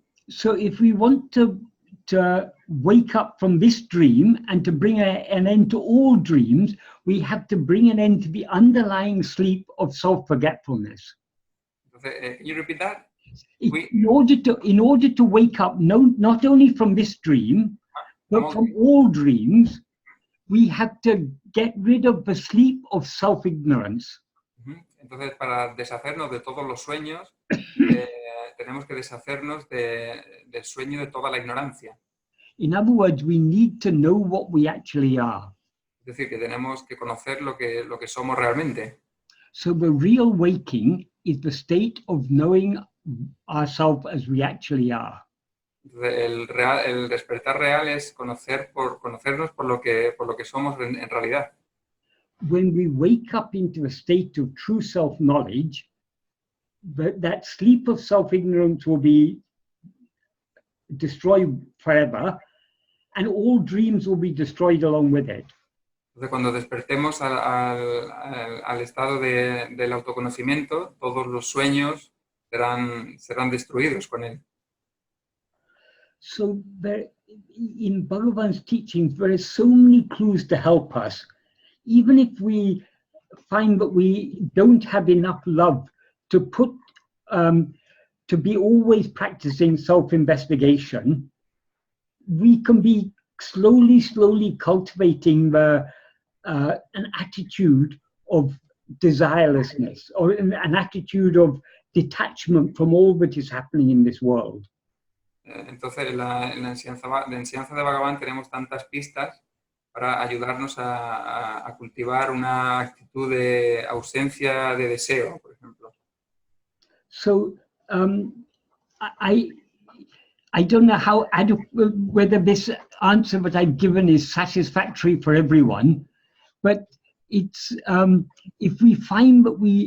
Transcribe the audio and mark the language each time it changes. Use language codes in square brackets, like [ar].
[en] So if we want to wake up from this dream and to bring an end to all dreams, we have to bring an end to the underlying sleep of self-forgetfulness. Entonces, can you repeat that? In order to wake up, not only from this dream, but from all dreams, we have to get rid of the sleep of self-ignorance. [es] Entonces, para deshacernos de todos los sueños, tenemos que deshacernos del sueño de toda la ignorancia. [en] In other words, we need to know what we actually are. [es] Es decir, que tenemos que conocer lo que somos realmente. [en] So the real waking is the state of knowing ourselves as we actually are. [es] Entonces, el despertar real es conocernos por lo que somos en realidad. [en] When we wake up into a state of true self-knowledge, that sleep of self-ignorance will be destroyed forever, and all dreams will be destroyed along with it. [es] Entonces, cuando despertemos al estado del autoconocimiento, todos los sueños serán destruidos con él. [en] So in Bhagavan's teachings, there are so many clues to help us. Even if we find that we don't have enough love to put, to be always practicing self-investigation, we can be slowly cultivating an attitude of desirelessness, or an attitude of detachment from all that is happening in this world. [es] Entonces, en la enseñanza de Bhagavan tenemos tantas pistas para ayudarnos a cultivar una actitud de ausencia de deseo, por ejemplo. [en] So I don't know whether this answer that I've given is satisfactory for everyone, but it's if we find that